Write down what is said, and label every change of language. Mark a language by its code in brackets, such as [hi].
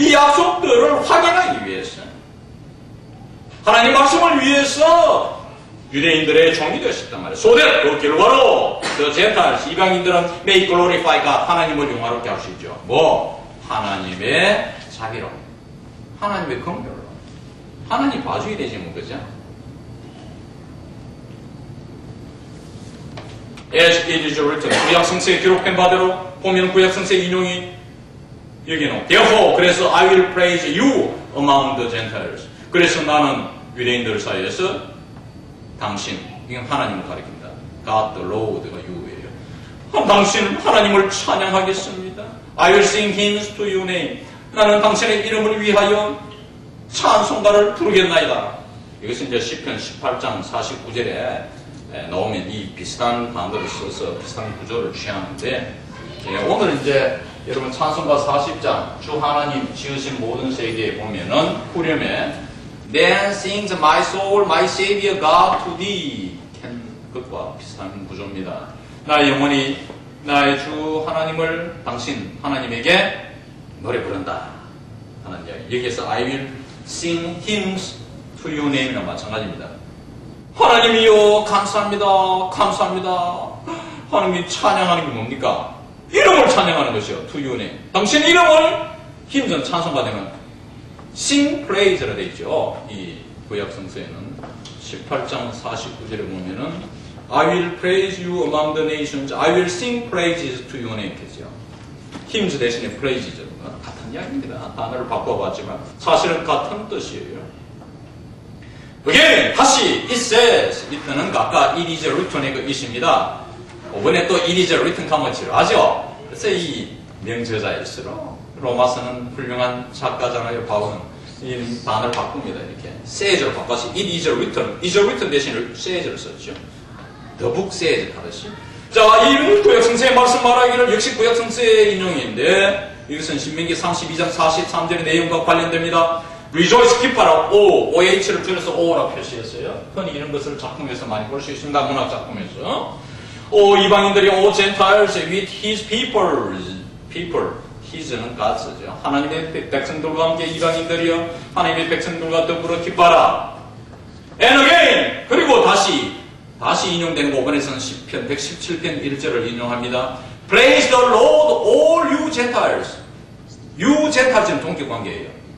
[ko] 이 약속들을 확인하기 위해서 하나님 말씀을 위해서 유대인들의 종이 되셨단 말이에요. So that 그 결과로 [en] the Gentiles, [ko] 이방인들은 [en] may glorify God, [ko] 하나님을 영화롭게 할 수 있죠. 하나님의 자비로, 하나님의 긍휼로, 하나님 봐줘야 되지 뭐, 그죠? [en] As it is written, [ko] 구약 성서에 기록된 바대로 보면 구약 성서의 인용이 여기는 Therefore, 그래서 [en] I will praise you among the Gentiles. [ko] 그래서 나는 유대인들 사이에서 당신, 이건 하나님을 가리킵니다. God the Lord가 you예요. 당신은 하나님을 찬양하겠습니다. [en] I will sing hymns to your name. [ko] 나는 당신의 이름을 위하여 찬송가를 부르겠나이다. 이것은 이제 시편 18장 49절에 나오면 이 비슷한 단어를 써서 비슷한 구조를 취하는데, 오늘 이제 여러분 찬송가 40장 주 하나님 지으신 모든 세계에 보면은 후렴에 [en] Then sings my soul, my Savior God to thee. [ko] 그것과 비슷한 구조입니다. 나의 영혼이 나의 주 하나님을 당신 하나님에게 노래 부른다 하는 이야기. 여기에서 [en] I will sing hymns to your name [ko] 이랑 마찬가지입니다. 하나님이여 감사합니다. 감사합니다. 하나님이 찬양하는 게 뭡니까? 이름을 찬양하는 것이요. [en] To your name. [ko] 당신 이름을 힘든 찬송가 되면 [en] sing praise [ko] 라 되어 있죠. 이 구약 성서에는 18장 49절에 보면은 [en] I will praise you among the nations. I will sing praises to your name. [ko] 그죠? hymns 대신에 praise죠. 같은 이야기입니다. 단어를 바꿔봤지만 사실은 같은 뜻이에요. Again, 다시 [en] it says, [ko] 이때는 아까 [en] it is written [ko] 의 그 it입니다. 이번에 또 it is written 가면 지루하죠? 그래서 이 명저자일수록 로마서는 훌륭한 작가잖아요. 바울은 이 단어를 바꿉니다. 이렇게 says로 바꿔서 it is written 대신에 says를 썼죠. [en] The book says [ko] 하듯이. 자, 이 구약 성서의 말씀 말하기를 역시 구약 성서의 인용인데 이것은 신명기 32장 43절의 내용과 관련됩니다. Rejoice, 기뻐라. OH를 줄여서 O라고 표시했어요. 흔히 이런 것을 작품에서 많이 볼 수 있습니다. 문학 작품에서. 이방인들이 [en] Gentiles with his people. [ko] his는 God죠. 하나님의 백성들과 함께 이방인들이요. 하나님의 백성들과 더불어 기뻐라. [en] And again. [ko] 그리고 다시 인용된 부분에서는 시편 117편 1절을 인용합니다. [en] Praise the Lord, all you Gentiles. You Gentiles는 [ko] 동격관계예요.